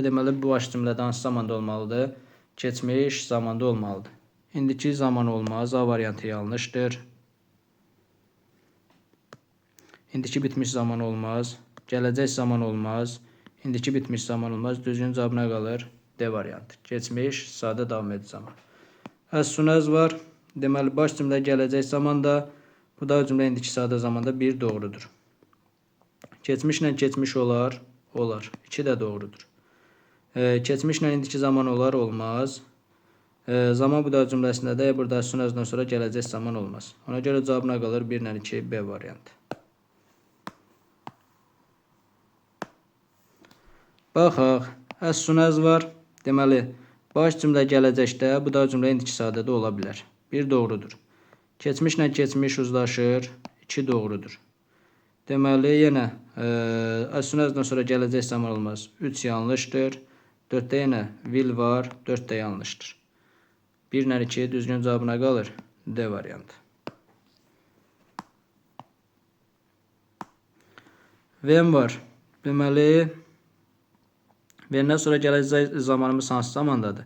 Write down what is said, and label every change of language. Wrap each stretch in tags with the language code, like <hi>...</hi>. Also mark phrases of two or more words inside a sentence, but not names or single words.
<az>Deməli, bu baş cümlədə hansı zamanda olmalıdır? Keçmiş zamanda olmalıdır. İndiki zaman olmaz. A variantı yanlışdır. İndiki bitmiş zaman olmaz. Gələcək zaman olmaz. İndiki bitmiş zaman olmaz. Düzgün cavab nə qalır? D variantı. Keçmiş sadə davam edici zaman.</az> <en>As soon as var.</en> <az>Deməli, baş cümlə gələcək zamanda, budaq cümlə indiki sadə zamanda bir doğrudur. Keçmişlə keçmiş olar, olar. 2 də doğrudur. Keçmişlə indiki zaman olar, olmaz. Zaman budaq cümləsində də burada</az> <en>as soon as-dan</en> <az>sonra gələcək zaman olmaz. Ona görə cavab nə qalır? 1 ilə 2, B variantı. Baxaq.</az> <en>As soon as var.</en> <az>Deməli, baş cümlə gələcəkdə, budaq cümlə indiki sadədə ola bilər. 1 doğrudur. Keçmişlə keçmiş uzlaşır. 2 doğrudur. Deməli, yenə</az> <en>as soon as-dan</en> <az>sonra gələcək zaman olmaz. 3 yanlışdır. 4-də yenə will var. 4 də yanlışdır. 1 ilə 2 düzgün cavabına qalır. D variantı. When var. Deməli, When-dən sonra gələcək zamanımız hansı zamandadır?</az>